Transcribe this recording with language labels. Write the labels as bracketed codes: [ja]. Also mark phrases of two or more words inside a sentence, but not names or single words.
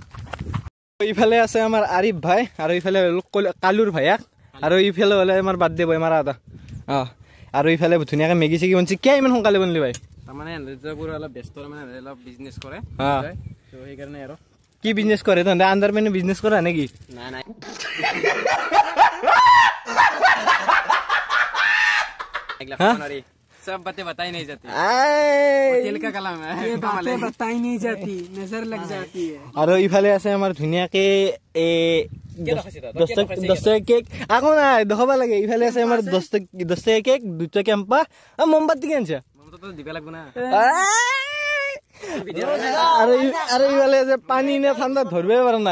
[as] ইফালে আছে আমাৰ আৰিফ ভাই, আৰু ইফালে কালুৰ ভাইয়াক, আৰু ইফালে হ'লে আমাৰ বাৰ্থডে বয় মাৰা এটা। আৰু ইফালে ধুনীয়াকৈ মেগী চেগি বনছি। কিয় ইমান সোনকালে বনলি ভাই? তাৰমানে অলপ ব্যস্ত, মানে অলপ বিজনেছ কৰে, সেইকাৰণে আৰু। কি বিজনেছ কৰে তহঁতে? আণ্ডাৰ পেনে বিজনেছ কৰা নেকি? নাই নাই [hi] सब बातें बताई नहीं जाती, तेल का कलम है, बातें बताई नहीं जाती, नजर लग जाती है। [as] আৰু ইফালে আছে আমাৰ ধুনীয়াকে 10 টকা কেক। আকৌ নাই দেখাব লাগে। ইফালে আছে আমাৰ 10 টকা কেক, 2 টকা কেম্পা, আৰু মমবাতি কি আনছা? মমবাতি দিব লাগব না। আৰু ইফালে আছে পানী নে ঠাণ্ডা ধৰিবই পৰা নাই।